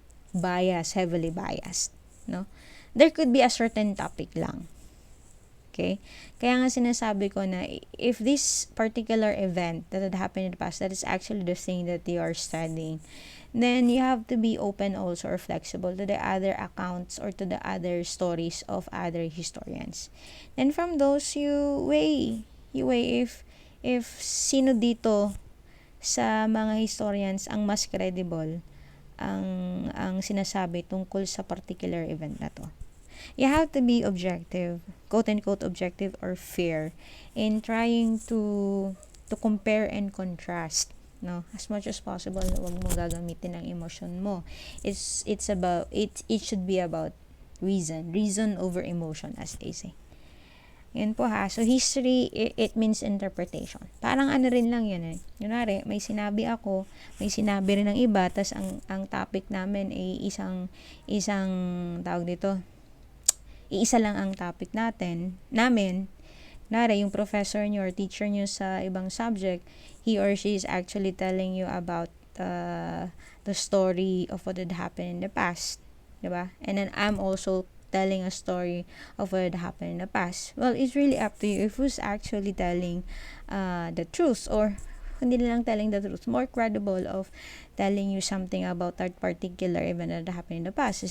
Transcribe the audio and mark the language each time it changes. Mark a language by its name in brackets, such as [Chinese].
[English] Heavily biased, no? There could be a certain topic lang. Okay? [Filipino] Kaya nga sinasabi ko na [English] if this particular event that had happened in the past, that is actually the thing that you are studying, then you have to be open also or flexible to the other accounts or to the other stories of other historians. And from those, you weigh if [Filipino] sino dito sa mga historians ang mas credible ang sinasabi tungkol sa particular event na to. [English] You have to be objective, quote-unquote objective or fair in trying to compare and contrast, no? As much as possible, [Filipino] huwag mo gagamitin ang emotion mo. [English] It should be about reason over emotion, as they say. [Filipino] Yun po ha. [English] So, history, it means interpretation. [Filipino] Parang ano rin lang yun eh. Kunwari, may sinabi ako, may sinabi rin ng iba, tas ang topic namin ay isang tawag dito, iisa lang ang topic namin. Kunwari, yung professor nyo or teacher nyo sa ibang subject, [English] he or she is actually telling you about the story of what had happened in the past. Diba? And then, I'm also telling a story of what had happened in the past. Well, it's really up to you if who's actually telling the truth, or [Filipino] hindi lang [English] telling the truth, more credible of telling you something about that particular event that happened in the past.